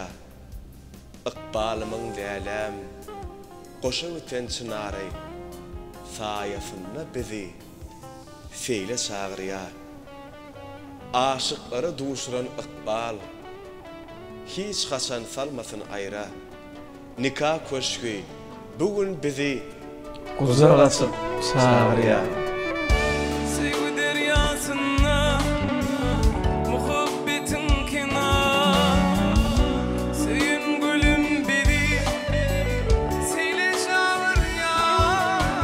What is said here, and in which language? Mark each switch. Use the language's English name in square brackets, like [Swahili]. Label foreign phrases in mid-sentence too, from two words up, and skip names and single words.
[Turkmen] Iqbalymyň dälem, goşan öten çynary, saýasynda bizi feýle çagyrýa. Aşyklary duşuran iqbal, hiç haçan salmasyn aýra. [Turkish] Nikah köşkü bugün bizi Güzel açıp çağırıyor. Sevgi deryasında muhabbetin kenar, söyün gülüm beni seyle çağırıyor.